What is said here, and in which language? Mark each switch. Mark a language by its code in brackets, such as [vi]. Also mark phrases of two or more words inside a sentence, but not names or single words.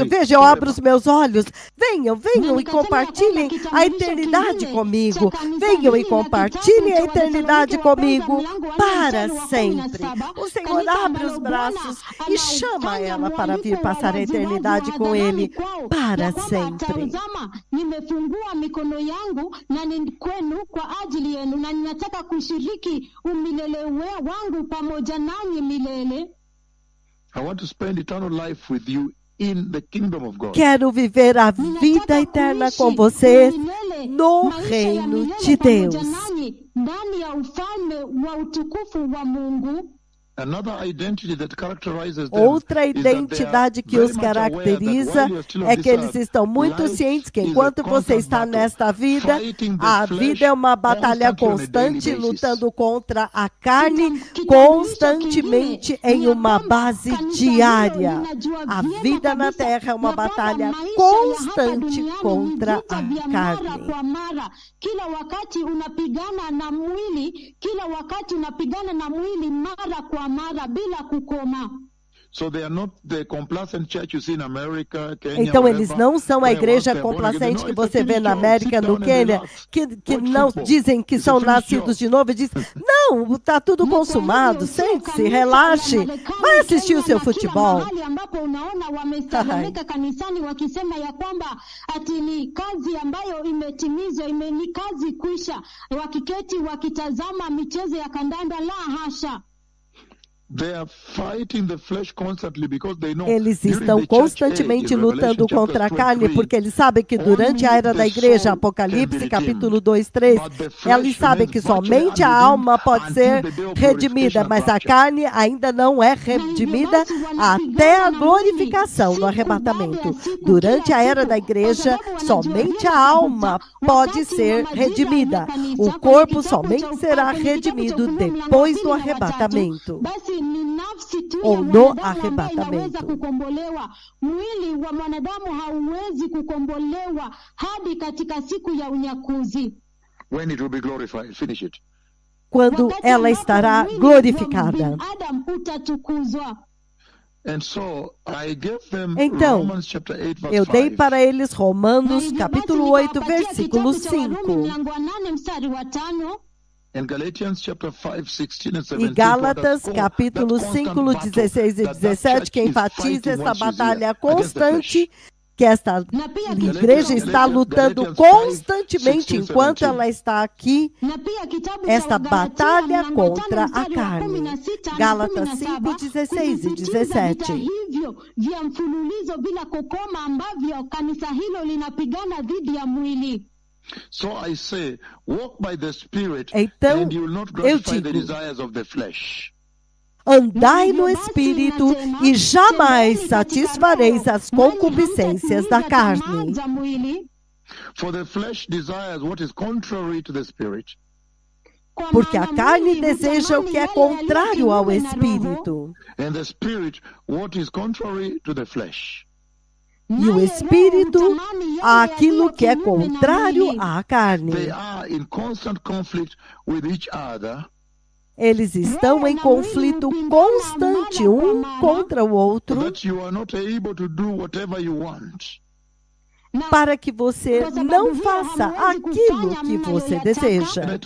[pt] Veja, eu abro os meus olhos. Venham e compartilhem a eternidade comigo. Venham e compartilhem a eternidade comigo para sempre. O Senhor abre os braços e chama ela para vir passar a eternidade com ele para sempre. [sw] Nimefungua mikono yangu na ni kwenu kwa ajili yenu na ninataka kushiriki umilele wangu pamoja nanyi milele. [en] I want to spend eternal life with you in the kingdom of God. [pt] Quero viver a vida eterna com você no reino de Deus. [sw] Ndani ya ufalme wa utukufu wa Mungu. [pt] Outra identidade que os caracteriza é que eles estão muito cientes que enquanto você está nesta vida, a vida é uma batalha constante, lutando contra a carne constantemente em uma base diária. A vida na Terra é uma batalha constante contra a carne. [sw] Kila wakati unapigana na mwili, kila wakati unapigana na mwili mara kwa mara bila kukoma. [pt] Então eles não são a igreja complacente que você vê na América, no Quênia, que não dizem que são nascidos de novo e dizem, não, está tudo consumado, sente-se, relaxe, vai assistir o seu futebol. [sw] Ambapo unaona wamesababika kanisani wakisema ya kwamba ati ni kazi ambayo imetimizwa, ni kazi kwisha, wakiketi wakitazama michezo ya kandanda, la hasha. [pt] Eles estão constantemente lutando contra a carne, porque eles sabem que durante a era da igreja, Apocalipse, capítulo 2, 3, eles sabem que somente a alma pode ser redimida, mas a carne ainda não é redimida até a glorificação no arrebatamento. Durante a era da igreja, somente a alma pode ser redimida. O corpo somente será redimido depois do arrebatamento. Ou no arrebatamento. [sw] Kukombolewa. Mwili wa mwanadamu hauwezi kukombolewa hadi katika siku ya unyakuzi. [en] When it will be glorified. Finish it. [pt] Quando ela estará glorificada. Então, eu dei para eles Romanos capítulo 8, versículo 5. E Gálatas, capítulo 5, 16 e 17, que enfatiza essa batalha constante, que esta igreja está lutando constantemente enquanto ela está aqui, esta batalha contra a carne. Gálatas 5, 16 e 17. [sw] Vya mfululizo bila kukoma ambavyo kanisa hilo linapigana dhidi ya mwili. [en] So I say, walk by the Spirit, [pt] então, [en] and you will not gratify the desires of the flesh. [pt] Andai no Espírito e jamais satisfareis as concupiscências da carne. [en] For the flesh desires what is contrary to the Spirit. [pt] Porque a carne deseja o que é contrário ao Espírito. [en] And the Spirit what is contrary to the flesh. [pt] E o Espírito, aquilo que é contrário à carne. Eles estão em conflito constante um contra o outro, para que você não faça aquilo que você deseja.